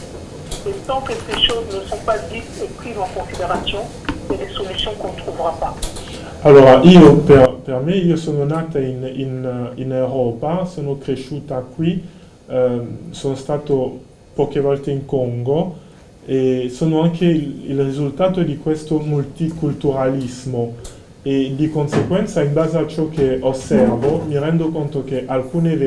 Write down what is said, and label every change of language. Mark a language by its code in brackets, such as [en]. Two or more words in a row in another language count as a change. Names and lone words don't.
[fr] Et tant que ces choses ne sont pas dites et prises en considération, il y a des solutions qu'on ne trouvera pas. [it] Allora, per me, io sono nata in Europa, sono cresciuta qui, sono stato poche volte in Congo e sono anche il risultato di questo multiculturalismo e di conseguenza, in base a ciò che osservo, mi rendo conto che alcune